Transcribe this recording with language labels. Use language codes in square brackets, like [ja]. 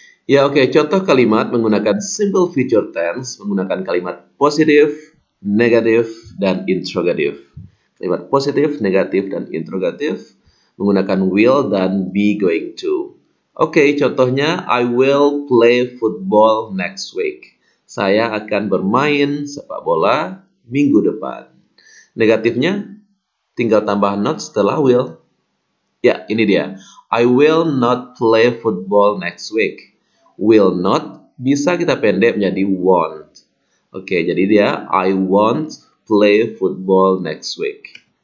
[id] Ya oke, contoh kalimat menggunakan simple future tense menggunakan kalimat positif, negatif, dan interrogatif. Kalimat positif, negatif, dan interrogatif menggunakan will dan be going to. [en] Oke, contohnya I will play football next week. [id] Saya akan bermain sepak bola minggu depan. Negatifnya tinggal tambah not setelah will. Ya, ini dia. [en] I will not play football next week. [id] Will not bisa kita pendek menjadi won't. [en] Oke, jadi dia I won't play football next week.